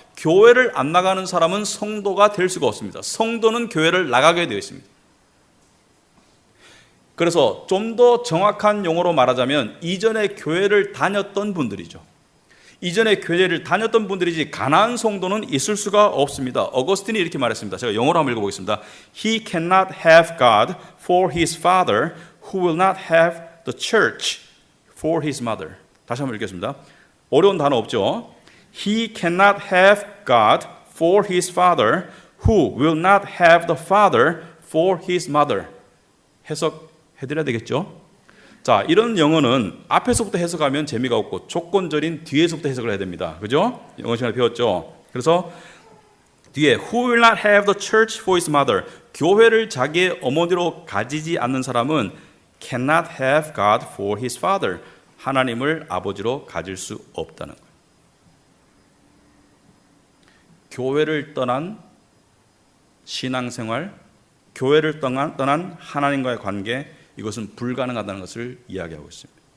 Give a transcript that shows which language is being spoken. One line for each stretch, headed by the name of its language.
Korean: 교회를 안 나가는 사람은 성도가 될 수가 없습니다. 성도는 교회를 나가게 되어 있습니다. 그래서 좀 더 정확한 용어로 말하자면 이전에 교회를 다녔던 분들이죠. 이전에 교회를 다녔던 분들이지 가나안 성도는 있을 수가 없습니다. 어거스틴이 이렇게 말했습니다. 제가 영어로 한번 읽어보겠습니다.
English: He cannot have God for his father who will not have the church for his mother.
Korean: 다시 한번 읽겠습니다. 어려운 단어 없죠?
English: He cannot have God for his father who will not have the father for his mother.
Korean: 해석해드려야 되겠죠? 자, 이런 영어는 앞에서부터 해석하면 재미가 없고 조건절인 뒤에서부터 해석을 해야 됩니다. 그죠? 영어 시간에 배웠죠? 그래서 뒤에
English: Who will not have the church for his mother.
Korean: 교회를 자기의 어머니로 가지지 않는 사람은
English: cannot have God for his father.
Korean: 하나님을 아버지로 가질 수 없다는 거예요. 교회를 떠난 신앙생활, 교회를 떠난 하나님과의 관계, 이것은 불가능하다는 것을 이야기하고 있습니다.